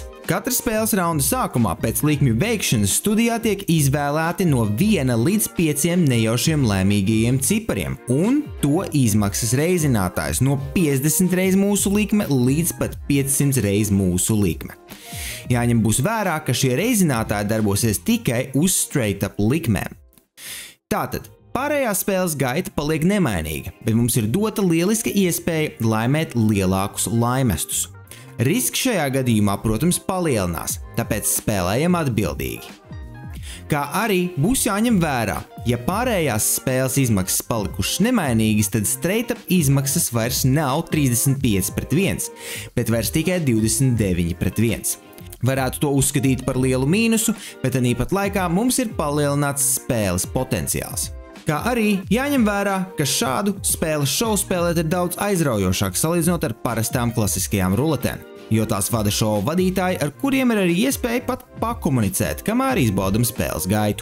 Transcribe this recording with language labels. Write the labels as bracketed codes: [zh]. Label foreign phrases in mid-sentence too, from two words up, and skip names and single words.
[lv] Katra spēles raunda sākumā pēc likmju veikšanas studijā tiek izvēlēti no 1 līdz 5 nejaušiem laimīgajiem cipariem, un to izmaksas reizinātājs no 50 reiz mūsu likme līdz pat 500 reiz mūsu likme. Jāņem būs vērā, ka šie reizinātāji darbosies tikai uz [en] straight up [lv] likmēm. Tātad, pārējā spēles gaita paliek nemainīga, bet mums ir dota lieliska iespēja laimēt lielākus laimestus. Risks šajā gadījumā, protams, palielinās, tāpēc spēlējam atbildīgi. Kā arī būs jāņem vērā, ja pārējās spēles izmaksas palikušas nemainīgas, tad [en] straight up [lv] izmaksas vairs nav 35/1, bet vairs tikai 29/1. Varētu to uzskatīt par lielu mīnusu, bet tāpat laikā mums ir palielināts spēles potenciāls. Kā arī jāņem vērā, ka šādu spēles šovu spēlēt ir daudz aizraujošāk salīdzinot ar parastām klasiskajām ruletēm, jo tās vada šovu vadītāji, ar kuriem ir arī iespēja pat pakomunicēt, kamēr izbaudam spēles gaitu.